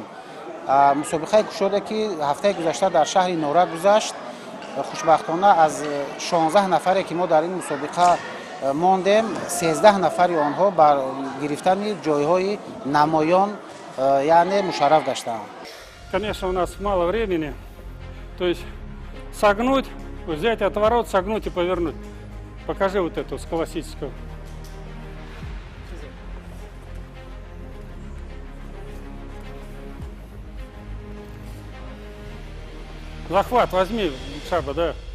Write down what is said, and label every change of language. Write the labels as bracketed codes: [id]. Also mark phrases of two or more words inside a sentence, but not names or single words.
[tg] мусобиқаи кушоде ки ҳафтаи гузашта дар шаҳри Норак гузашт, хушбахтона аз 16 нафаре ки мо дар ин мусобиқа мондем, 13 нафари онҳо ба гирифтани ҷойҳои намоён яъне мушарраф гаштанд. [ru] Конечно, у нас мало времени. То есть согнуть, взять отворот, согнуть и повернуть. Покажи вот эту с классического. Захват возьми, Шаба, да.